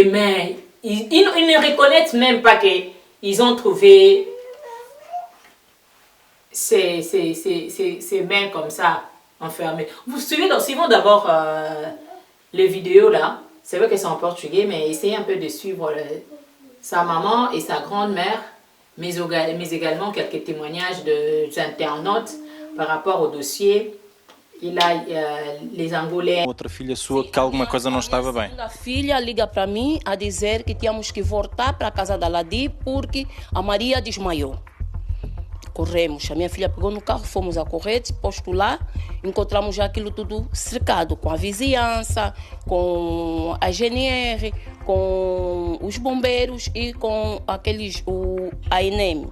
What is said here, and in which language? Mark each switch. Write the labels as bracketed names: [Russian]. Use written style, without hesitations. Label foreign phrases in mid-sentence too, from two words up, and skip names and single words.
[French] Mais ils ne reconnaissent même pas qu'ils ont trouvé ces mains comme ça enfermées. Vous suivons d'abord les vidéos là. C'est vrai que c'est en portugais, mais essayez un peu de suivre sa maman et sa grand-mère, mais également quelques témoignages des internautes par rapport au dossier. [Portuguese] E lá, [French] les Angolais... [Portuguese] Outra filha sua que alguma coisa não estava bem. A filha liga para mim a dizer que tínhamos que voltar para a casa da Ladi porque a Maria desmaiou. Corremos, a minha filha pegou no carro, fomos a correr, posto lá, encontramos já aquilo tudo cercado, com a vizinhança, com a GNR, com os bombeiros e com a ENEM.